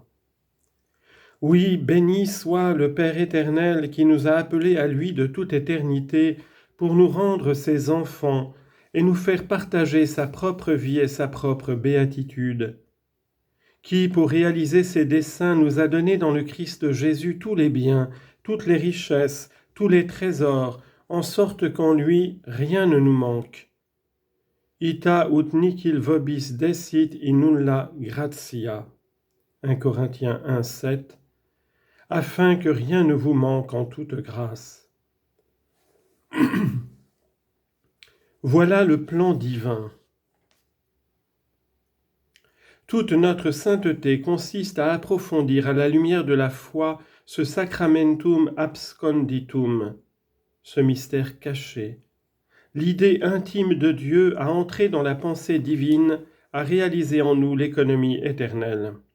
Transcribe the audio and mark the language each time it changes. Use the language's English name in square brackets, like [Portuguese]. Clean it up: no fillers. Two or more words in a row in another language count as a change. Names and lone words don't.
[French] Oui, béni soit le Père éternel qui nous a appelés à lui de toute éternité pour nous rendre ses enfants et nous faire partager sa propre vie et sa propre béatitude, qui, pour réaliser ses desseins, nous a donné dans le Christ Jésus tous les biens, toutes les richesses, tous les trésors, en sorte qu'en lui rien ne nous manque. [Latin] Ita ut nihil vobis desit in nulla gratia. [French] 1 Corinthiens 1, 7. Afin que rien ne vous manque en toute grâce. Voilà le plan divin. Toute notre sainteté consiste à approfondir à la lumière de la foi ce [Latin] sacramentum absconditum, [French] ce mystère caché, l'idée intime de Dieu à entrer dans la pensée divine, à réaliser en nous l'économie éternelle.